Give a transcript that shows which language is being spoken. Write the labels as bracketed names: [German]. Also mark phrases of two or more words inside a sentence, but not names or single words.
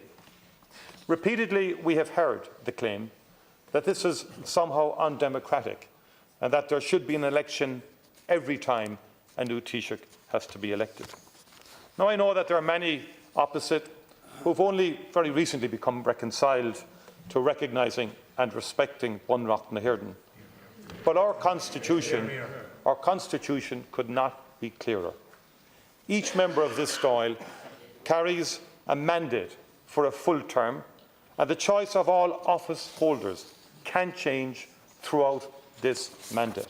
[English] Repeatedly, we have heard the claim that this is somehow undemocratic and that there should be an election every time a new Taoiseach has to be elected. Now, I know that there are many opposite who have only very recently become reconciled to recognising and respecting Bunreacht na hÉireann. But our Constitution could not be clearer. Each member of this Dáil carries a mandate for a full term, and the choice of all office holders can change throughout this mandate.